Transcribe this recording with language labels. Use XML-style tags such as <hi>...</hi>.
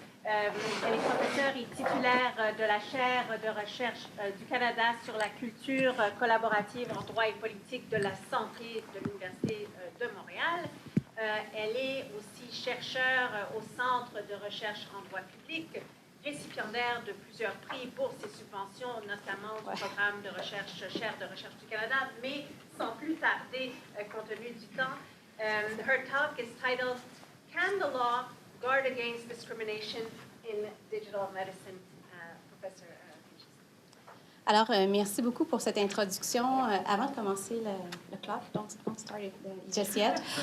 <fr>Elle est professeure et titulaire de la chaire de recherche du Canada sur la culture collaborative en droit et politique de la santé de l'Université de Montréal. Elle est aussi chercheure au Centre de recherche en droit public, récipiendaire de plusieurs prix, bourses et subventions, notamment du programme de recherche, chaire de recherche du Canada, mais sans plus tarder, compte tenu du temps.</fr> <en>Her talk is titled, Can the Law Guard Against Discrimination in Digital Medicine? Professor Régis.</en> <fr>Alors, merci beaucoup pour cette introduction. Avant de commencer le clock,</fr> <en>don't start it just yet.</en>